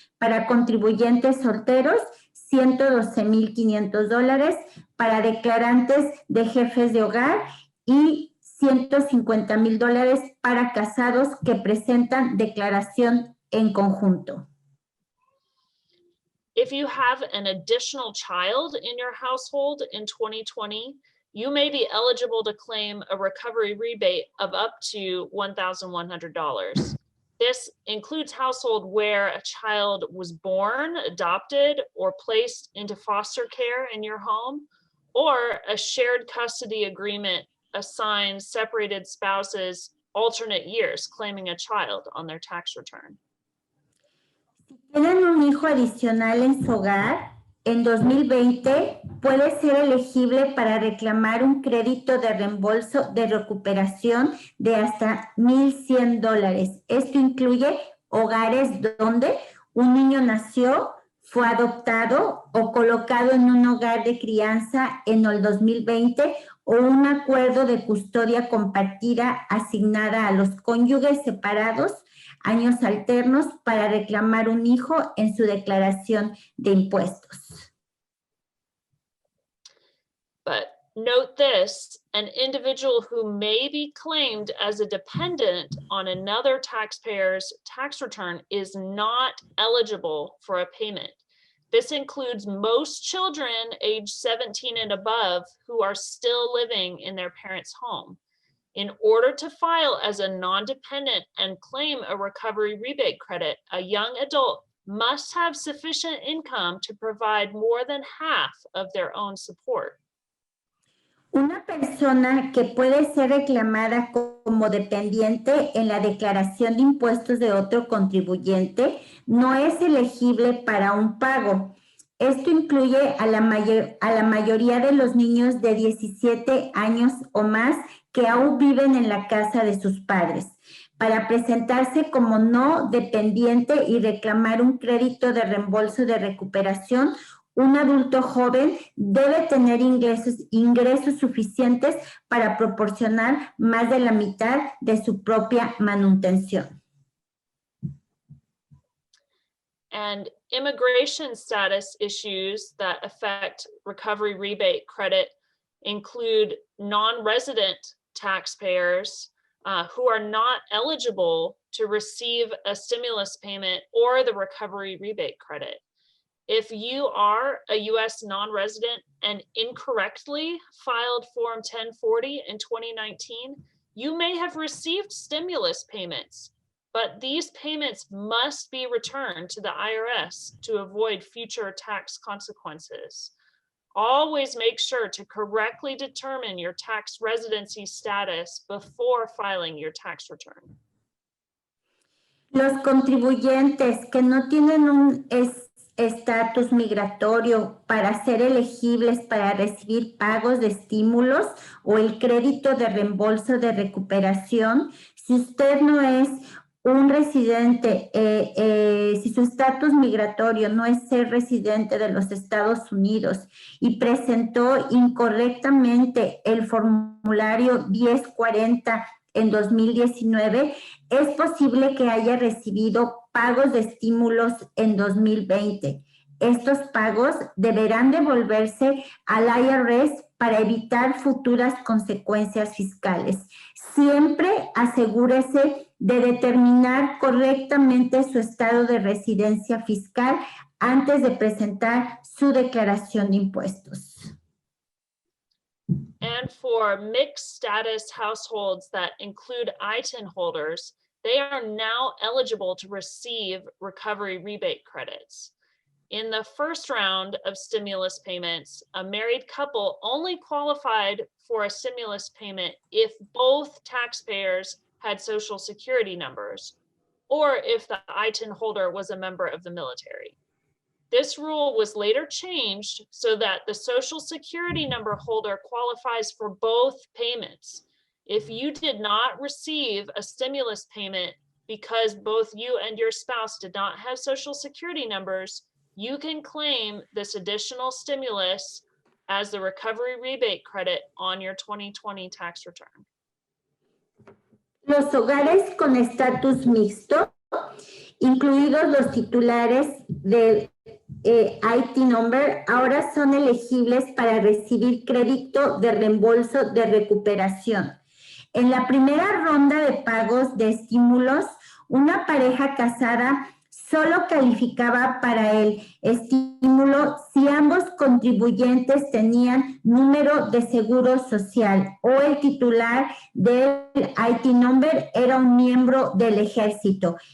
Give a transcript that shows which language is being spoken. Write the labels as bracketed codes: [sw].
[es] Para contribuyentes solteros, $112,500. Para declarantes de jefes de hogar y $150,000 para casados que presentan declaración en conjunto. [en] If you have an additional child in your household in 2020, you may be eligible to claim a recovery rebate of up to $1,100. This includes household where a child was born, adopted, or placed into foster care in your home, or a shared custody agreement assigns separated spouses alternate years claiming a child on their tax return. [es] Tienen un hijo adicional en su hogar, en 2020 puede ser elegible para reclamar un crédito de reembolso de recuperación de hasta $1,100. Esto incluye hogares donde un niño nació, fue adoptado o colocado en un hogar de crianza en el 2020 o un acuerdo de custodia compartida asignada a los cónyuges separados, años alternos para reclamar un hijo en su declaración de impuestos. [en] But note this, an individual who may be claimed as a dependent on another taxpayer's tax return is not eligible for a payment. This includes most children age 17 and above who are still living in their parents' home. In order to file as a non-dependent and claim a recovery rebate credit, a young adult must have sufficient income to provide more than half of their own support. [es] Una persona que puede ser reclamada como dependiente en la declaración de impuestos de otro contribuyente no es elegible para un pago. Esto incluye a la mayoría de los niños de 17 años o más que aún viven en la casa de sus padres. Para presentarse como no dependiente y reclamar un crédito de reembolso de recuperación, un adulto joven debe tener ingresos suficientes para proporcionar más de la mitad de su propia manutención. [en] And immigration status issues that affect recovery rebate credit include non-resident taxpayers who are not eligible to receive a stimulus payment or the recovery rebate credit. If you are a US non-resident and incorrectly filed Form 1040 in 2019, you may have received stimulus payments, but these payments must be returned to the IRS to avoid future tax consequences. Always make sure to correctly determine your tax residency status before filing your tax return. [es] Los contribuyentes que no tienen un estatus migratorio para ser elegibles para recibir pagos de estímulos o el crédito de reembolso de recuperación, si usted no es un residente, si su estatus migratorio no es ser residente de los Estados Unidos y presentó incorrectamente el formulario 1040 en 2019, es posible que haya recibido pagos de estímulos en 2020. Estos pagos deberán devolverse al IRS para evitar futuras consecuencias fiscales. Siempre asegúrese de determinar correctamente su estado de residencia fiscal antes de presentar su declaración de impuestos. [en] And for mixed status households that include ITIN holders, they are now eligible to receive recovery rebate credits. In the first round of stimulus payments, a married couple only qualified for a stimulus payment if both taxpayers had Social Security numbers, or if the ITIN holder was a member of the military. This rule was later changed so that the Social Security number holder qualifies for both payments. If you did not receive a stimulus payment because both you and your spouse did not have Social Security numbers, you can claim this additional stimulus as the recovery rebate credit on your 2020 tax return. [es] Los hogares con estatus mixto, incluidos los titulares del IT number, ahora son elegibles para recibir crédito de reembolso de recuperación. En la primera ronda de pagos de estímulos, una pareja casada solo calificaba para el estímulo si ambos contribuyentes tenían número de seguro social o el titular del IT number era un miembro del ejército.